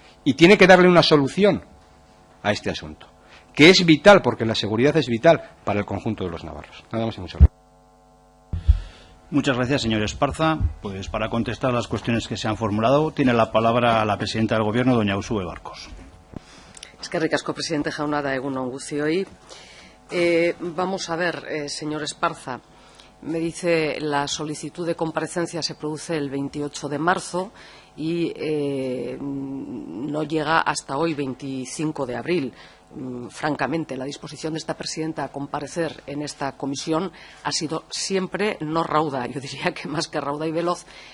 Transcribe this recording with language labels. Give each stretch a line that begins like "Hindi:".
Spanish: Y tiene que darle una solución a este asunto, que es vital, porque la seguridad es vital para el conjunto de los navarros. Nada más y muchas gracias. Muchas gracias, señor Esparza. Pues para contestar las cuestiones que se han formulado, tiene la palabra la presidenta del Gobierno, doña Uxue Barcos.
Basque: Eskerrik asko, presidente jauna, da egun on guztioi.
Spanish: Vamos a ver, señor Esparza, me dice la solicitud de comparecencia se produce el 28 de marzo y no llega hasta hoy, 25 de abril. Francamente, la disposición de esta presidenta a comparecer en esta comisión ha sido siempre no rauda, yo diría que más que rauda y veloz.